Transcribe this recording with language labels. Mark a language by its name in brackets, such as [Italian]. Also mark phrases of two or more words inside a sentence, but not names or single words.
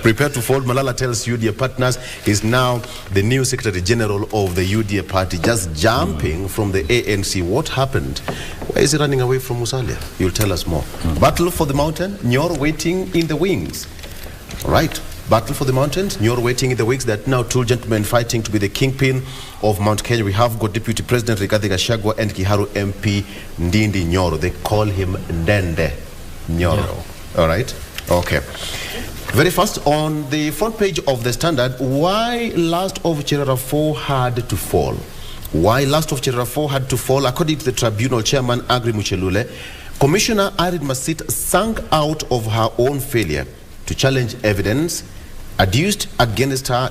[English] Prepare to fold, Malala tells UDA partners. He's now the new Secretary General of the UDA party, just jumping from the ANC. What happened? Why is he running away from Musalia? You'll tell us more. Battle for the mountain, Nyor waiting in the wings. All right. Battle for the mountains, Nyor waiting in the wings. That now two gentlemen fighting to be the kingpin of Mount Kenya. We have got Deputy President Rigathi Gachagua and Kiharu MP Ndindi Nyoro. They call him Ndende Nyoro. All right. Okay. Very fast, on the front page of the Standard, why last of Cherera 4 had to fall. Why last of Cherera 4 had to fall? According to the tribunal chairman, Agri Muchelule, Commissioner Irid Masit sank out of her own failure to challenge evidence adduced against her.